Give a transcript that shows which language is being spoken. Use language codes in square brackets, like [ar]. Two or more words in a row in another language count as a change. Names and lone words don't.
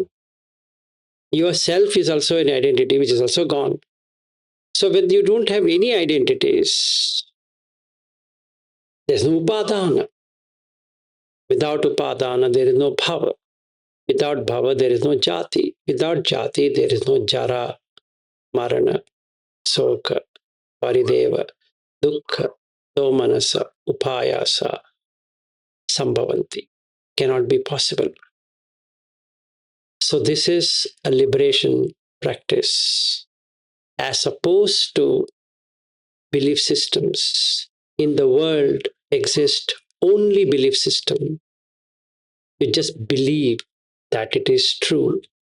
[en] Yourself is also an identity which is also gone. So when you don't have any identities, there's no upadana. Without upadana, there is no bhava. Without bhava, there is no jati. Without jati, there is no [pi] jara, marana, soka, parideva, dukkha, domanasa, upayasa, sambhavanti. [en] Cannot be possible. So this is a liberation practice as opposed to belief systems. In the world exist only belief system. You just believe that it is true.